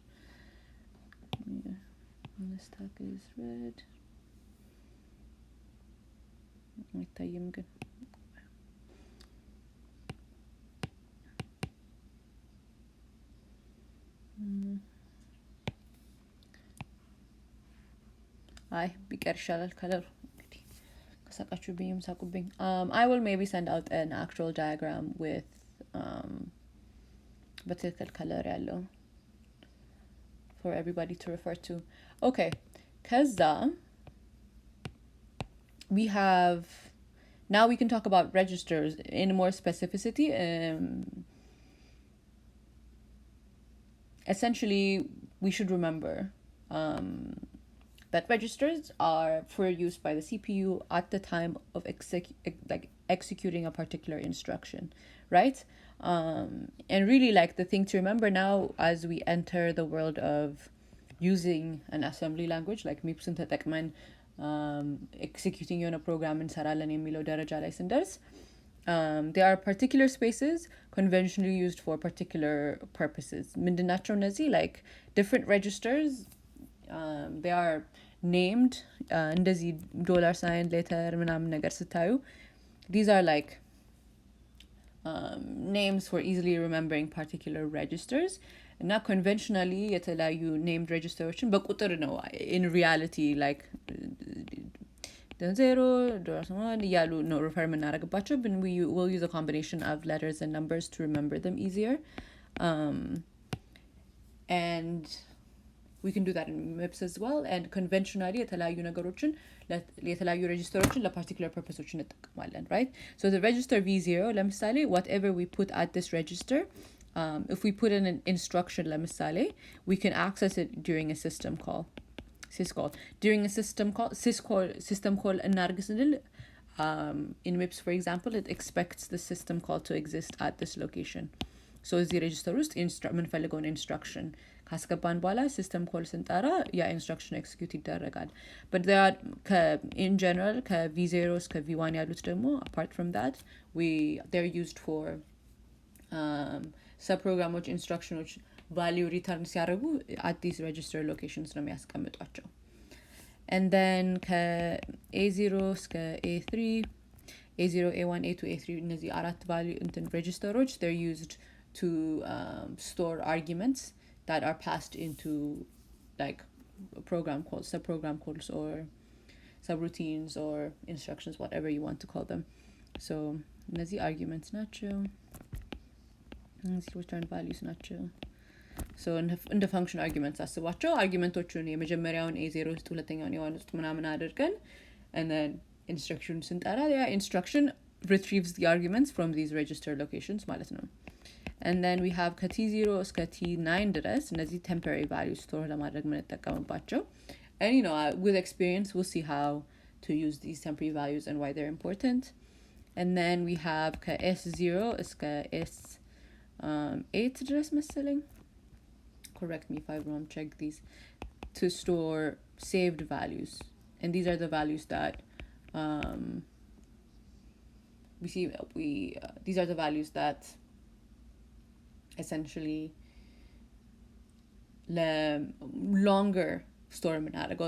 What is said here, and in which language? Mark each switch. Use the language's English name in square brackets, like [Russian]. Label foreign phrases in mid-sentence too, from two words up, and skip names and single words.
[English] The stack is red. [Amharic] አይታይም ግን አይ ቢቀር ይሻላል ከለሩ እንግዲህ ከሳቃችሁብኝም ሳቁብኝ. [English] I will maybe send out an actual diagram with [Amharic] በትክክል ከለር ያለው [English] for everybody to refer to. Okay, ከዛ we have now we can talk about registers in more specificity. Essentially we should remember that registers are for use by the CPU at the time of executing a particular instruction, right? And really like the thing to remember now as we enter the world of using an assembly language like [Amharic] MIPSን ተጠቅመን executing የሆነ program እንሰራለን የሚለው ደረጃ ላይ ስንደርስ [English] there are particular spaces conventionally used for particular purposes. [Amharic] ምንድናቸው እነዚህ? [English] Like different registers, they are named [Amharic] እንደዚህ $sign letter ምናምን ነገር ስታዩ [English] these are like names for easily remembering particular registers. [Amharic] እና conventionally የተለያዩ named registersዎችን በቁጥር ነው [English] in reality like [Amharic] $0 እያሉ ነው refer የምናደርግባቸው, [English] but we will use a combination of letters and numbers to remember them easier. And we can do that in MIPS as well. And conventionally [Amharic] የተለያዩ ነገሮችን የተለያዩ registersዎችን ለparticular purposeዎችን እንጠቀማለን, [English] right? So the register V0 ለምሳሌ whatever we put at this register, if we put in an instruction ለምሳሌ we can access it during a system call. Syscall. During a system call [Amharic] እናርግ ስንል [English] in MIPS for example it expects the system call to exist at this location. [Amharic] So እዚህ register ውስጥ የምንፈልገውን instruction ካስገባን በኋላ [English] system call [Amharic] ስንጠራ ያ instruction execute ይደረጋል. [English] But there are in general [Amharic] ከV0 እስከ V1 ያሉት ደግሞ [English] apart from that they're used for subprogramዎች instructionዎች value return ሲያደርጉ at these register locations [Amharic] ነው የሚያስቀምጧቸው. [English] And then [Amharic] ከA0 እስከ A3 [English] A0 A1 A2 A3 [Amharic] እነዚህ አራት [English] value registers they're used to store arguments that are passed into like program calls, subprogram calls, or subroutines or instructions, whatever you want to call them. [Amharic] So እነዚህ arguments ናቸው, እነዚህ [English] return values [Amharic] ናቸው. [English] So in the function arguments [Amharic] አስቧቸው argumenቶቹን የመጀመሪያውን A0 ውስጥ ሁለተኛውን A1 ውስጥ ምናምን አድርገን [English] and then instruction [Amharic] ስንጠራ ያ [English] instruction retrieves the arguments from these register locations [Amharic] ማለት ነው. [English] And then we have [Amharic] ከT0 እስከ T9 ድረስ እነዚህ [English] temporary values store [Amharic] ለማድረግ የምንጠቀምባቸው. [English] And with experience we'll see how to use these temporary values and why they're important. And then we have [Amharic] ከS0 እስከ S8 ድረስ መሰለኝ, [English] correct me if I'm wrong, check these, to store saved values. And these are the values that these are the values that essentially longer store የምናደርገው.